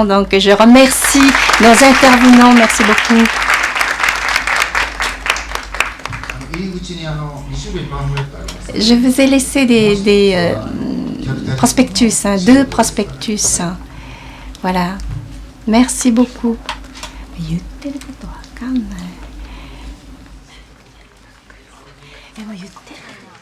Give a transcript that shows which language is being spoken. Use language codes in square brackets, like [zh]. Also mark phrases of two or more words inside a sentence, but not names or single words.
[fr] Donc, je remercie nos intervenants. Merci beaucoup. Je vous ai laissé des prospectus, 2 prospectus. Voilà. Merci beaucoup. [ja] 言ってることわかんない。でも言ってる。